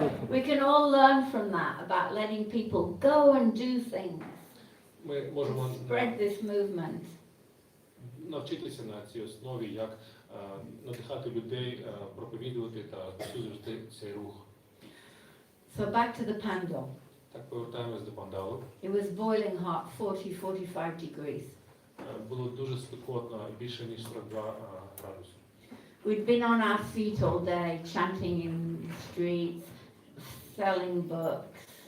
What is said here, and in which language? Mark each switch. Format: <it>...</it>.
<en>We can all learn from that about letting people go and do things.</en> <uk>Ми можемо</uk> <en>Spread this movement.</en> <uk>навчитися на цій основі, як надихати людей, проповідувати та розповсюджувати цей рух.</uk> <en>So back to the pandal.</en> <uk>Так, повертаємось до пандалу.</uk> <en>It was boiling hot, 40-45 degrees.</en> <uk>Було дуже спекотно, більше ніж 42 градуси.</uk> <en>We'd been on our feet all day, chanting in the streets, selling books.</en>